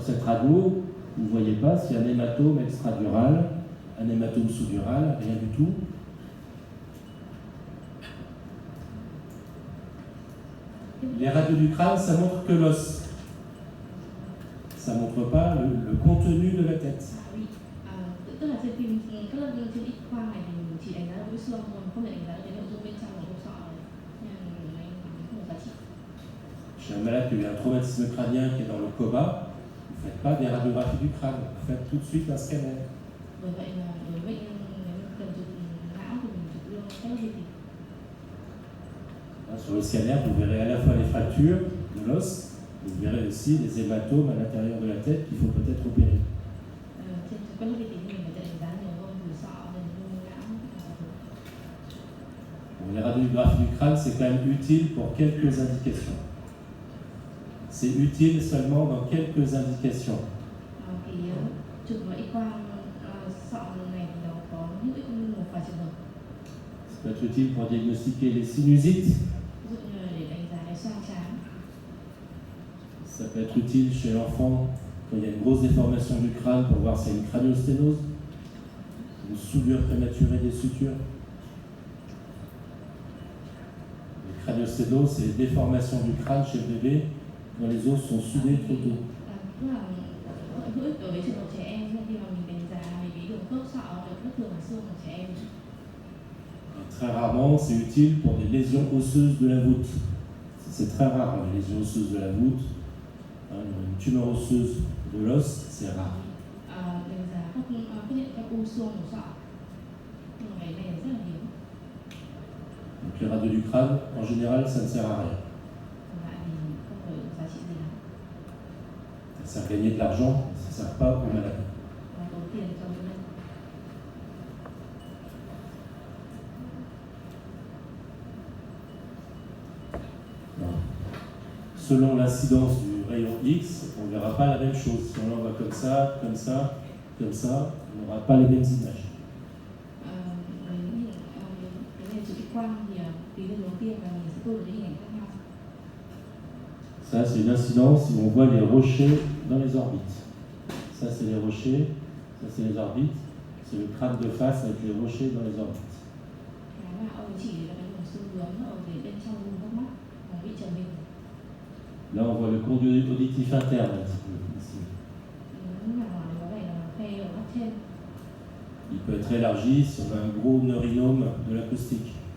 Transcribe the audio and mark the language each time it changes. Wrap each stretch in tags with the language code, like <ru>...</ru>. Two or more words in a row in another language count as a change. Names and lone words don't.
<fr>radio, vous ne voyez pas s'il y a un hématome extradural, un hématome sous-dural, rien du tout. Les radios du crâne, ça montre que l'os. Ça ne montre pas le contenu de la tête. Oui,</fr> <vi>tức là trên phim các lớp trên X quang này thì mình chỉ đánh giá được cái xương thôi, không thể đánh giá được cái nội dung bên trong của hộp sọ này. Nên là này không có giá trị.</vi> <fr>Chez un malade qui a eu un traumatisme crânien qui est dans le coma, vous ne faites pas des radiographies du crâne, vous faites tout de suite un scanner.</fr> <vi>Bởi vậy là đối với bệnh nhân nếu cần chụp não thì mình chụp luôn các lớp vi tính.</vi> <fr>Sur le scanner, vous verrez à la fois les fractures de l'os, vous verrez aussi les hématomes à l'intérieur de la tête qu'il faut peut-être opérer.</fr> <vi>Trên các lớp vi tính thì mình có thể đánh giá nhiều hơn từ sọ đến não.</vi> <fr>Bon, les radiographies du crâne, c'est quand même utile pour quelques indications. C'est utile seulement dans quelques indications.</fr> <vi>Thì chụp X quang sọ này thì nó có hữu ích một vài trường hợp.</vi> <fr>Ça peut être utile pour diagnostiquer les sinusites.</fr> <vi>Ví dụ như là để đánh giá cái xoang trán.</vi> <fr>Ça peut être utile chez l'enfant quand il y a une grosse déformation du crâne pour voir s'il y a une craniosténose, une soudure prématurée des sutures. Les craniosténoses, c'est les déformations du crâne chez le bébé quand les os sont soudés trop tôt.</fr> <vi>Tức là hữu ích đối với trường hợp trẻ em khi mà mình đánh giá về cái đường khớp sọ được bất thường ở xương của trẻ em.</vi> <fr>Et très rarement, c'est utile pour des lésions osseuses de la voûte. C'est très rare, les lésions osseuses de la voûte. Une tumeur osseuse de l'os, c'est rare.</fr> <vi>Đánh giá phát hiện các u xương của sọ. Nhưng mà cái này rất là hiếm.</vi> <fr>Donc les radios du crâne, en général, ça ne sert à rien.</fr> <vi>Lại thì không có giá trị gì lắm.</vi> <fr>Ça sert à gagner de l'argent, ça ne sert pas aux malades.</fr> <vi>Và tốn tiền cho bệnh nhân.</vi> <fr>Selon l'incidence du rayon X, on ne verra pas la même chose. Si on l'envoie comme ça, comme ça, comme ça, on n'aura pas les mêmes images.</fr> <vi>Cái này chụp X quang thì tùy theo hướng tiêm là mình sẽ tô được những hình ảnh khác nhau.</vi> <fr>Ça, c'est une incidence où on voit les rochers dans les orbites. Ça, c'est les rochers, ça, c'est les orbites. C'est le crâne de face avec les rochers dans les orbites.</fr> <vi>Cái mà ông chỉ là cái đường xương bướm ở bên trong hốc mắt, bị trầm hình.</vi> <fr>Là, on voit le conduit auditif interne un petit peu, ici. Il peut être élargi si on a un gros neurinome de l'acoustique.</fr>